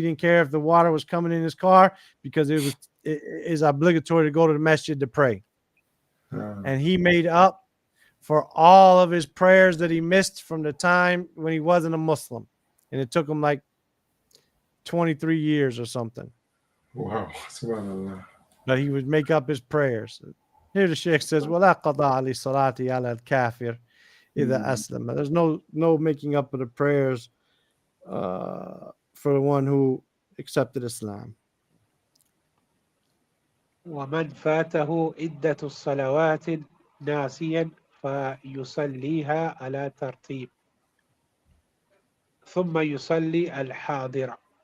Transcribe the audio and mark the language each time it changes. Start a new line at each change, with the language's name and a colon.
English: He didn't care if the water was coming in his car because it is obligatory to go to the masjid to pray. And he made up for all of his prayers that he missed from the time when he wasn't a Muslim. And it took him like 23 years or something. Wow, subhanallah. But he would make up his prayers. Here the Sheikh says,
Arabic: وَلَا قَضَاءَ لِلصَّلَاةِ عَلَى الْكَافِرِ إِذَا أَسْلَمَ.
English: There's no making up of the prayers for the one who accepted Islam.
Arabic: ومن فاته عدة الصلوات ناسيا فيصليها على ترتيب ثم يصلي الحاضر.